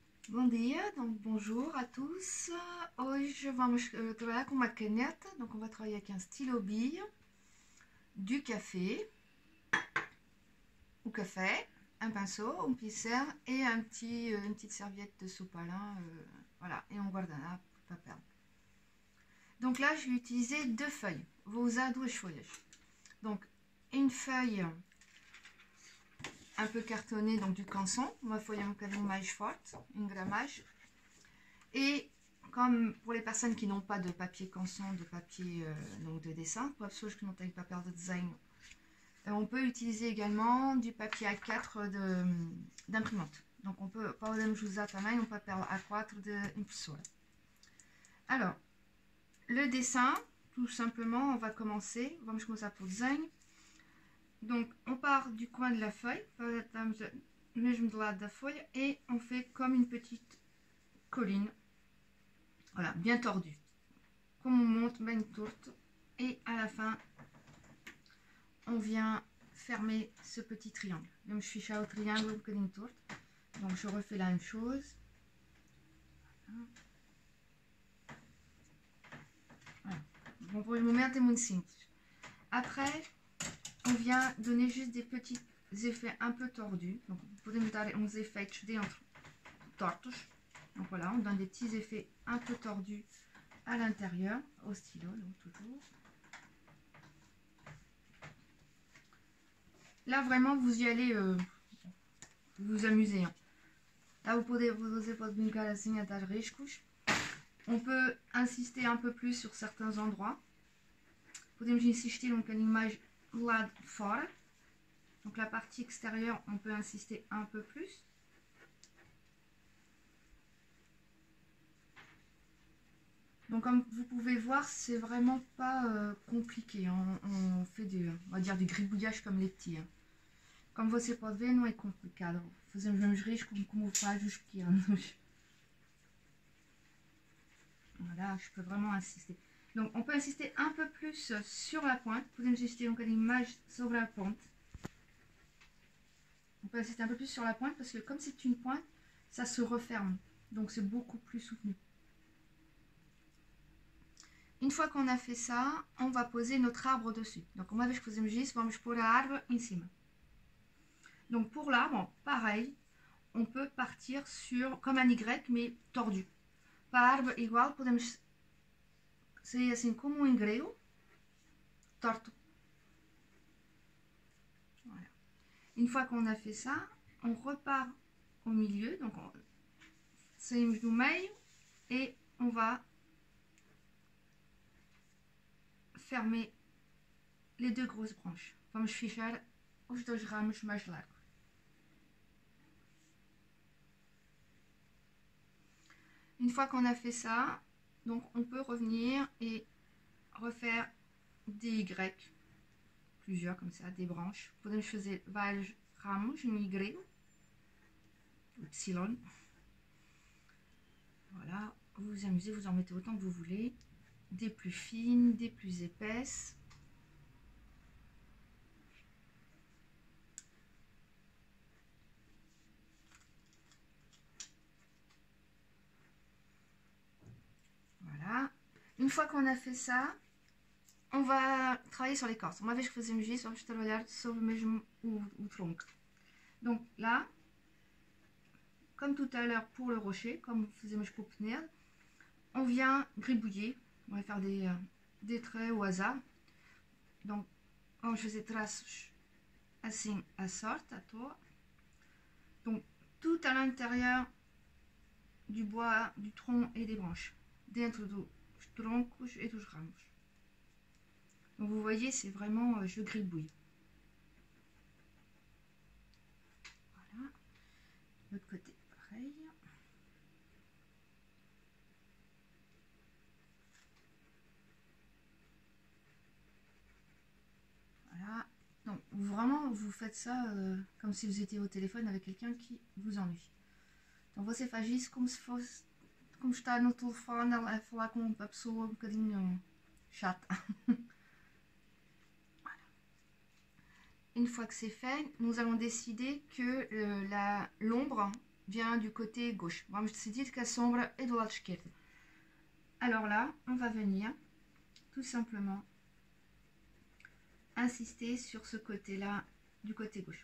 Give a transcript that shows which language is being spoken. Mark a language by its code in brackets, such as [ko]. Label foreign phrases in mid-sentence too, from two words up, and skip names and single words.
[pt] Bom dia, [fr] donc bonjour à tous. [pt] Hoje vamos trabalhar com uma caneta, [fr] donc on va travailler avec un stylo bille, du café, ou café, un pinceau, un pincel et une petite serviette de sopalin, voilà, et on guardana pour pas perdre. Donc là, je vais utiliser deux feuilles. [pt] Vou usar duas folhas. [fr] Donc une feuille un peu cartonné, donc du canson, [pt] uma folha um bocadinho mais forte, [fr] une grammage. Et comme pour les personnes qui n'ont pas de papier canson, de papier donc de dessin, pour as pessoas que não têm papel de desenho, on peut utiliser également du papier A4 d'imprimante. Donc on peut, [pt] podemos usar também um papel A4 de impressora. [fr] Alors, le dessin, tout simplement, on va commencer, [pt] vamos começar pelo desenho. [fr] Donc, on part du coin de la feuille, [pt] mesmo do lado da folha, [fr] et on fait comme une petite colline. Voilà, bien tordue. Comme on monte, [pt] bem torto. [fr] Et à la fin, on vient fermer ce petit triangle. [pt] Vamos fechar o triângulo um bocadinho torto. [fr] Donc, je refais la même chose. Voilà. Bon, pour le [pt] momento é muito simples. [fr] Après, on vient donner juste des petits effets un peu tordus. Donc, [pt] podemos dar uns efeitos dentro tortos. [fr] Donc voilà, on donne des petits effets un peu tordus à l'intérieur, au stylo, donc toujours. Là, vraiment, vous y allez, vous amusez. Hein. Là, [pt] você pode brincar assim a dar riscos. [fr] On peut insister un peu plus sur certains endroits. [pt] Podemos insistir um bocadinho mais do lado de fora. [fr] Donc la partie extérieure, on peut insister un peu plus. Donc comme vous pouvez voir, c'est vraiment pas compliqué. On fait on va dire du gribouillage comme les petits. Hein. [pt] Comme você pode ver, não é complicado. Fazemos mesmo risco como faz os pequenos. [fr] Voilà, je peux vraiment insister. Donc on peut insister un peu plus sur la pointe. [pt] Podemos insistir um bocadinho mais sobre a ponte. [fr] On peut insister un peu plus sur la pointe parce que comme c'est une pointe, ça se referme. Donc c'est beaucoup plus soutenu. Une fois qu'on a fait ça, on va poser notre arbre dessus. [pt] Donc uma vez que fazemos isso, vamos pôr a árvore em cima. [fr] Donc pour l'arbre, pareil, on peut partir sur comme un Y mais tordu. [pt] Para a árvore igual, podemos sair assim como um grego, torto. [fr] Voilà. Une fois qu'on a fait ça, on repart au milieu, donc [pt] saímos do meio [fr] et on va fermer les deux grosses branches. [pt] Vamos fechar os dois ramos mais largos. [fr] Une fois qu'on a fait ça, donc on peut revenir et refaire des Y, plusieurs comme ça, des branches. [pt] Podemos fazer vários ramos no Y, Y. [fr] Voilà, vous vous amusez, vous en mettez autant que vous voulez. Des plus fines, des plus épaisses. Voilà. Une fois qu'on a fait ça, on va travailler sur l'écorce. [pt] Uma vez que fazemos isso, vamos trabalhar sobre mesmo o tronco. [fr] Donc là, comme tout à l'heure pour le rocher, comme fazemos pour [pt] o penedo, [fr] on vient gribouiller. On va faire des traits au hasard. Donc, [pt] vamos fazer traços assim à sorte, à toa. [fr] Donc, tout à l'intérieur du bois, du tronc et des branches. [pt] Dentro dos troncos et dos ramos. [fr] Donc, vous voyez, c'est vraiment, je gribouille. Voilà. L'autre côté, pareil. Voilà. Donc, vraiment, vous faites ça comme si vous étiez au téléphone avec quelqu'un qui vous ennuie. [pt] Então, você faz isso como se fosse, como estar no telefone a falar com uma pessoa um bocadinho chata. [fr] Voilà. Une fois que c'est fait, nous allons décider que l'ombre vient du côté gauche. [pt] Vamos decidir que a sombra é do lado esquerdo. [fr] Alors là, on va venir tout simplement insister sur ce côté-là du côté gauche.